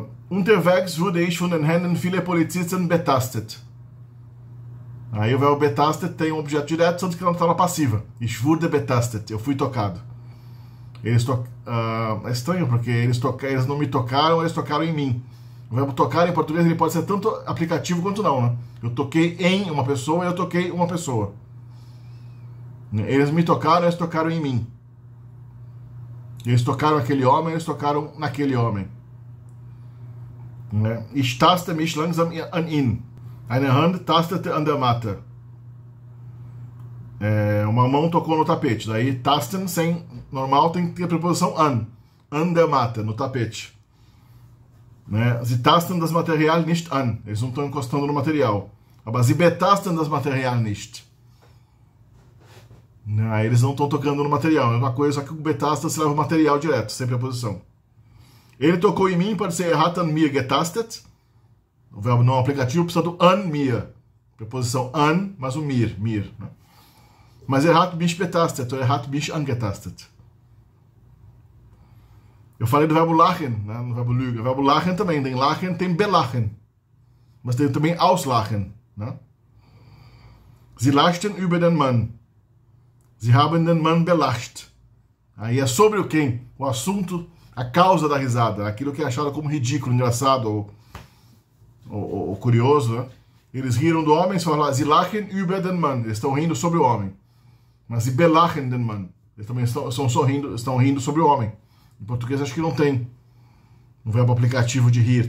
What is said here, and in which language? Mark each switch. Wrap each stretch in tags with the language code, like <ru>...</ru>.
<de>Unterwegs wurde ich von den Händen vieler Polizisten betastet.</de> <pt>Aí o verbo betastet tem um objeto direto, só que não está na passiva.</pt> <de>Ich wurde betastet.</de> <pt>Eu fui tocado. É estranho, porque eles não me tocaram, eles tocaram em mim. O verbo tocar em português ele pode ser tanto aplicativo quanto não, né? Eu toquei em uma pessoa e eu toquei uma pessoa. Eles me tocaram, eles tocaram em mim. Eles tocaram aquele homem, eles tocaram naquele homem.</pt> <de>Ich taste mich langsam an ihn. Eine Hand tastete an der Matte.</de> <pt>Uma mão tocou no tapete. Daí tasten sem normal tem que ter a preposição</pt> <de>an der Matte,</de> <pt>no tapete.</pt> <de>Sie tasten das Material nicht an.</de> <pt>Eles não estão encostando no material.</pt> <de>Aber sie betasten das Material nicht.</de> <pt>Eles não estão tocando no material. É uma coisa, só que o betasta se leva o material direto, sem preposição. Ele tocou em mim, pode ser</pt> <de>hat an mir getastet.</de> <pt>O verbo não aplicativo precisa do an mir. Preposição an, mas o mir. Né?</pt> <de>Mas hat mich betastet, ou hat mich angetastet.</de> <pt>Eu falei do verbo lachen, né? No verbo lügen. O verbo lachen também tem lachen, tem belachen. Mas tem também auslachen. Né?</pt> <de>Sie lachten über den Mann. Sie haben den Mann belacht.</de> <pt>Aí é sobre o quem? O assunto, a causa da risada. Aquilo que é achado como ridículo, engraçado ou curioso. Né? Eles riram do homem,</pt> <de>sie lachen über den Mann.</de> <pt>Eles estão rindo sobre o homem. Mas</pt> <de>sie belachen den Mann.</de> <pt>Eles também estão rindo sobre o homem. Em português acho que não tem um verbo aplicativo de rir.</pt>